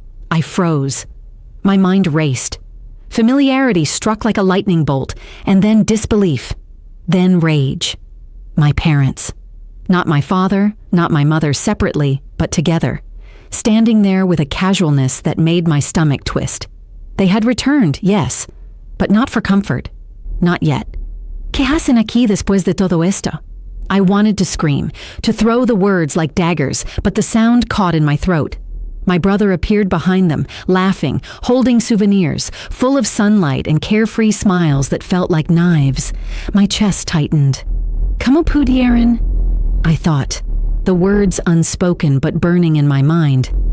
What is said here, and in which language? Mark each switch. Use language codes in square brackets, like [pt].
[en] I froze. My mind raced. Familiarity struck like a lightning bolt, and then disbelief, then rage. My parents. Not my father, not my mother separately, but together, standing there with a casualness that made my stomach twist. They had returned, yes, but not for comfort. Not yet. [es] ¿Qué hacen aquí después de todo esto? [en] I wanted to scream, to throw the words like daggers, but the sound caught in my throat. My brother appeared behind them, laughing, holding souvenirs, full of sunlight and carefree smiles that felt like knives. My chest tightened. [es] ¿Cómo pudieron? [en] I thought, the words unspoken but burning in my mind.